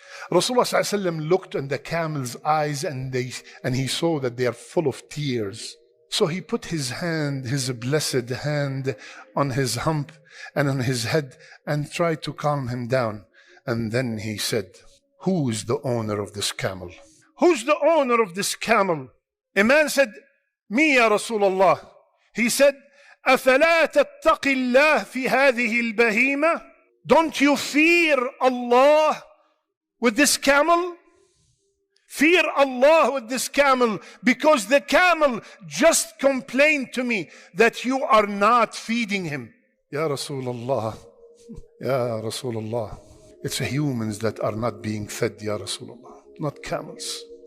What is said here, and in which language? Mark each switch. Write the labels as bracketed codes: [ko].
[en] Rasulullah ﷺ looked in the camel's eyes and he saw that they are full of tears. So he put his hand, his blessed hand, on his hump and on his head and tried to calm him down. And then he said, who is the owner of this camel? Who's the owner of this camel? A man said, me, ya Rasulullah. He said, [ar] أَفَلَا تَتَّقِ اللَّهِ فِي هَذِهِ الْبَهِيمَةِ? [en] Don't you fear Allah with this camel? Fear Allah with this camel, because the camel just complained to me that you are not feeding him. Ya Rasulullah, Ya Rasulullah, it's humans that are not being fed, Ya Rasulullah, not camels.